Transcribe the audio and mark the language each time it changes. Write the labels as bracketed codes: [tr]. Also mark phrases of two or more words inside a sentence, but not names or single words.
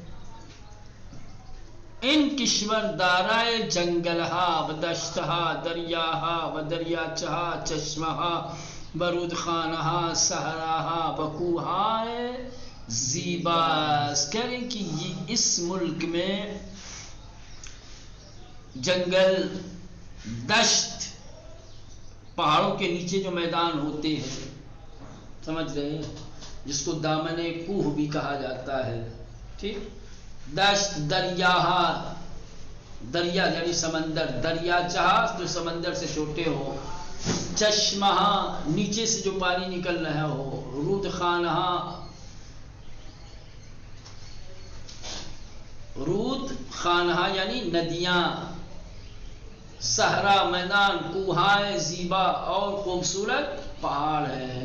[fa] ان کشور دارای جنگلها و دشتها دریاها و دریاچها چشمها برود خانہا صحراہا بکوہائے زیباس. [ur] کہہ رہے ہیں کہ یہ اس ملک میں جنگل، دشت، پہاڑوں کے نیچے جو میدان ہوتے ہیں، سمجھ رہے ہیں، جس کو دامن کوہ بھی کہا جاتا ہے، ٹھیک، دشت، دریاہا، دریا یعنی سمندر، دریا چاہا تو سمندر سے چھوٹے ہو، چشمہ نیچے سے جو پانی نکل رہا ہو، رود خانہ، رود خانہ یعنی ندیاں، صحرا میدان، [fa] کوہائے زیبا [ur] اور خوبصورت پہاڑ ہیں.